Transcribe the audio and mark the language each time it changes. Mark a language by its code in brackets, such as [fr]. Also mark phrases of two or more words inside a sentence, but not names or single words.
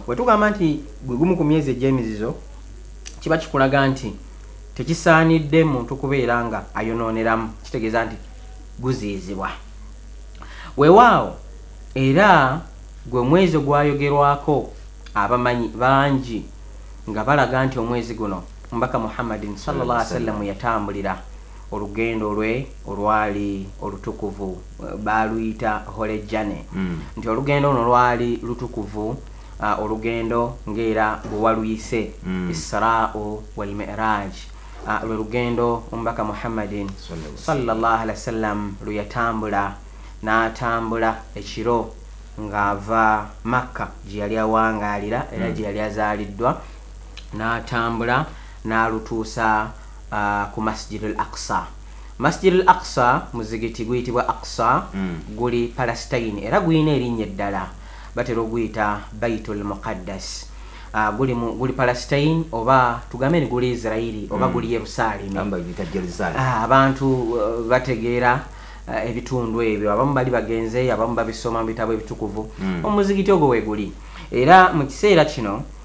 [lg] Bwe tugamba nti gwe gumu ku myezi egy'emizizo kiba kikulaga nti tekisaanidde muntu kubeera nga ayonooneramu, kitegeeza nti guziizibwa. Weewaawo era gwe mwezi gwayogerwako abamanyi bangi nga balaga nti omwezi guno Mbaka Muhammadin [ar] صلى الله عليه وسلم [lg] yatambulira olugendo lwe olwali olutukuvu baluyita Holejjane. Nti olugendo luno lwali lutukuvu olugendo ng'era bwe waluyise [ar] الإسراء والمعراج. [lg] Lwe lugendo Mbaka Muhammadin [ar] صلى الله عليه وسلم [lg] luyatambula n'atambula ekiro ng'ava Makka gye yali awangaalira era gye yali azaaliddwa n'atambula n'alutuusa ku Masjid al-Aqsa. Masjid al-Aqsa muzigiti guyitibwa Aqsa guli Palestine era guyina erinnya eddala batera oguyita Baitul Muqaddas. Guli Palestine oba tugambe ni guli Israeli oba guli Yerusalemu. Abantu bategeera ebitundu ebyo abamu bali bagenze abamu babisoma mu bitabo ebitukuvu omuzigiti ogwo weguli era mu kiseera kino